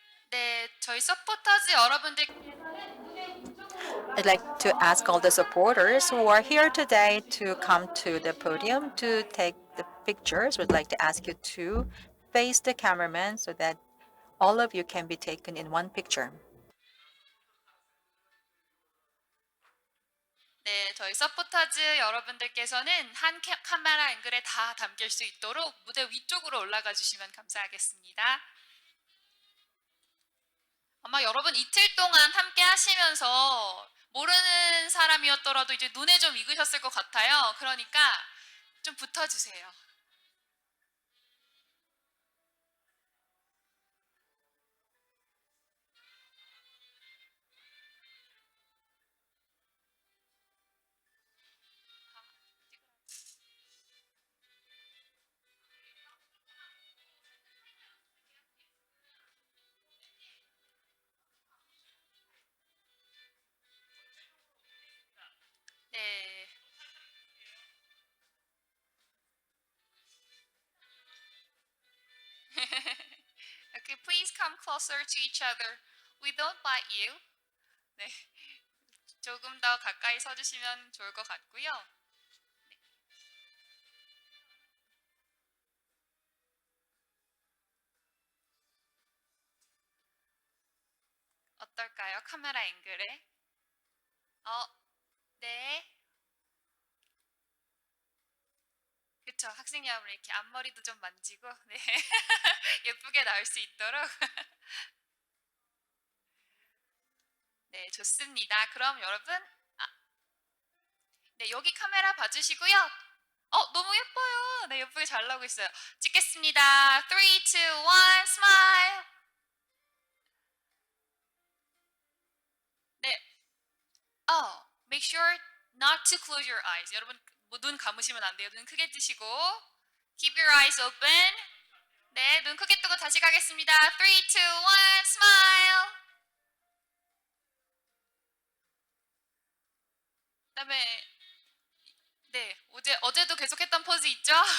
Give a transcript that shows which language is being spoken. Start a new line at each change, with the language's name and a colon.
Korean: 네, 저희 서포터즈 여러분들
English: I'd like to ask all the supporters who are here today to come to the podium to take the pictures. We'd like to ask you to face the cameraman so that all of you can be taken in one picture.
Korean: 네, 저희 서포터즈 여러분들께서는 한 카메라 앵글에 다 담길 수 있도록 무대 위쪽으로 올라가 주시면 감사하겠습니다. 아마 여러분 이틀 동안 함께 하시면서 모르는 사람이었더라도 이제 눈에 좀 익으셨을 것 같아요. 그러니까 좀 붙어주세요. 네.
English: Okay, please come closer to each other. We don't bite you.
Korean: 네. 조금 더 가까이 서주시면 좋을 것 같고요. 네. 어떨까요? 카메라 앵글에. 네. 그쵸. 학생 여러분 이렇게 앞머리도 좀 만지고 네. 예쁘게 나올 수 있도록. 네, 좋습니다. 그럼 여러분, 네, 여기 카메라 봐주시고요. 너무 예뻐요. 네, 예쁘게 잘 나오고 있어요. 찍겠습니다. 3, 2, 1, smile. 네.
English: Make sure not to close your eyes.
Korean: 여러분, 눈 감으시면 안 돼요. 눈 크게 뜨시고.
English: Keep your eyes open.
Korean: 네, 눈 크게 뜨고 다시 가겠습니다.
English: 3, 2, 1, smile.
Korean: 그다음에 네, 어제도 계속했던 포즈 있죠?